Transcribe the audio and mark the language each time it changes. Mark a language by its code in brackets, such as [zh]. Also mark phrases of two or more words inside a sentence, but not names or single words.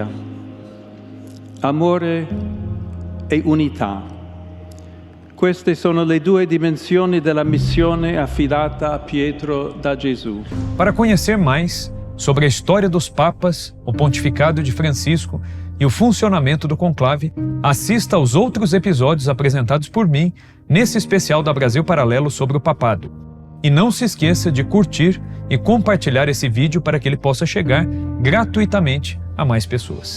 [it] Amore e unità. Queste sono le due dimensioni della missione affidata a Pietro da Gesù. [pt] Para conhecer mais sobre a história dos papas, o pontificado de Francisco, e o funcionamento do conclave, assista aos outros episódios apresentados por mim nesse especial da Brasil Paralelo sobre o papado. E não se esqueça de curtir e compartilhar esse vídeo para que ele possa chegar gratuitamente a mais pessoas.